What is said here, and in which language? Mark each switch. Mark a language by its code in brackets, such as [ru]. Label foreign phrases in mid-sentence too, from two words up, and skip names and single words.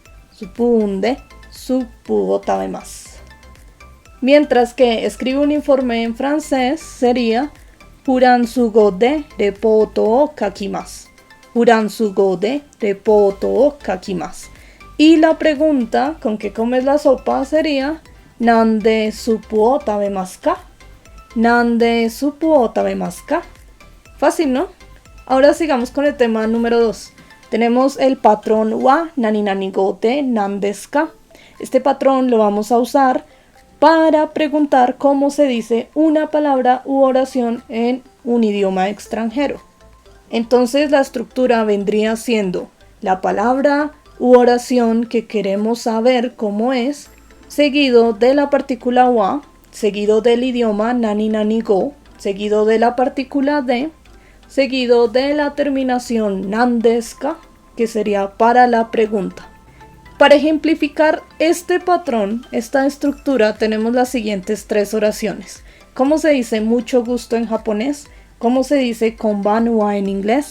[ja] スープでスープを食べます. [es] Mientras que escribo un informe en francés sería [ja] フランス語でレポートを書きます. フランス語でレポートを書きます. [es] Y la pregunta, ¿con qué comes la sopa? [ja] Sería ¿何でスープを食べますか? ¿何でスープを食べますか? [es] Fácil, ¿no? Ahora sigamos con el tema número 2. Tenemos el patrón wa, [ja] 何何語て何ですか. [es] Este patrón lo vamos a usar para preguntar cómo se dice una palabra u oración en un idioma extranjero. Entonces la estructura vendría siendo la palabra u oración que queremos saber cómo es, seguido de la partícula wa, seguido del idioma [ja] 何何語, [es] seguido de la partícula de, seguido de la terminación nandeska, que sería para la pregunta. Para ejemplificar este patrón, esta estructura, tenemos las siguientes 3 oraciones. ¿Cómo se dice mucho gusto en japonés? ¿Cómo se dice konbanwa en inglés?